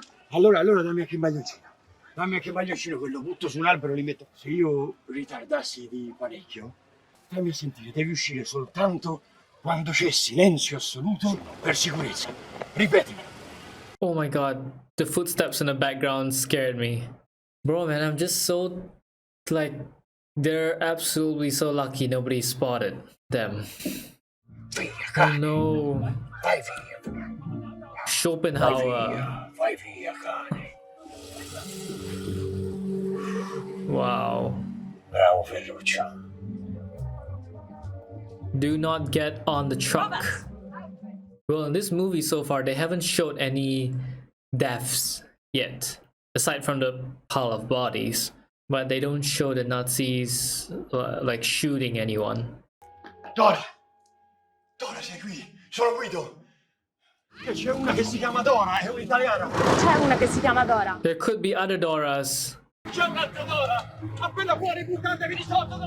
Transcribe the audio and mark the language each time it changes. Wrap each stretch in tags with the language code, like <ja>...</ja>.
<it>Allora dammi anche il maglioncino. Dammi anche il maglioncino, quello butto su un albero e li metto. Se io ritardassi di parecchio, fammi sentire, devi uscire soltanto quando c'è silenzio assoluto per sicurezza. Ripetimi.</it> <en>Oh my god, the footsteps in the background scared me. Bro, man, I'm just so, like, they're absolutely so lucky nobody spotted them. Oh no.</en> <it>Vai via. Schopenhauer. Vai via, cane.</it> <en>Wow.</en> <it>Bravo, Ferruccio.</it> <en>Do not get on the truck. Well, in this movie so far, they haven't showed any deaths yet, aside from the pile of bodies. But they don't show the Nazis like shooting anyone.</en> <it>Dora, sei qui. Sono Guido. C'è una che si chiama Dora, è un'italiana. C'è una che si chiama Dora.</it> <en>There could be other Doras.</en> <it>C'è un'altra Dora. Appena fuori, buttatevi di sotto.</it>